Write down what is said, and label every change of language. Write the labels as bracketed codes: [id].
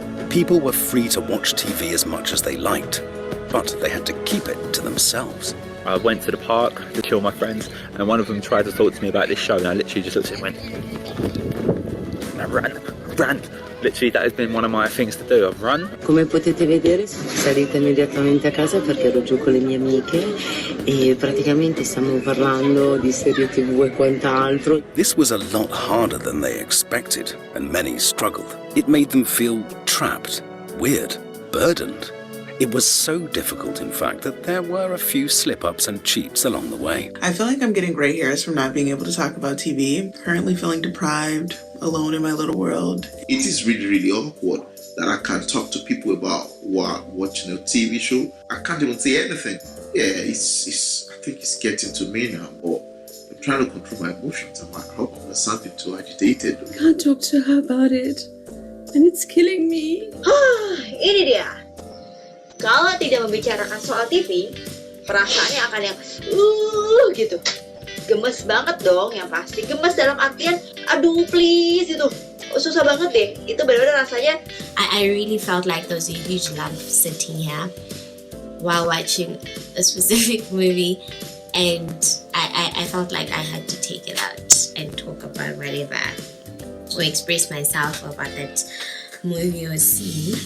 [en] People were free to watch TV as much as they liked, but they had to keep it to themselves. I went to the park to chill with my friends, and one of them tried to talk to me about this show, and I literally just looked at him and went, and I ran. Literally, that has been one of my things to do. I've run. [it] Come potete vedere, sono salita immediatamente a casa perché ero giù con le mie amiche e praticamente stiamo parlando di serie TV e quant'altro. [en] This was a lot harder than they expected, and many struggled. It made them feel trapped, weird, burdened. It was so difficult, in fact, that there were a few slip-ups and cheats along the way. I feel like I'm getting gray hairs from not being able to talk about TV. Currently feeling deprived, alone in my little world. It is really, really awkward that I can't talk to people about watching a TV show. I can't even say anything. Yeah, I think it's getting to me now, but I'm trying to control my emotions. I hope I'm not sounding too agitated. I can't talk to her about it, and it's killing me. [id] Ini dia. Kalau tidak membicarakan soal TV, perasaannya akan yang gitu. Gemes banget dong, yang pasti. Gemes dalam artian, aduh please gitu. Susah banget deh. Itu benar-benar rasanya. [en] I really felt like there was a huge lump sitting here while watching a specific movie, and I felt like I had to take it out and talk about whatever or express myself about that movie or scene.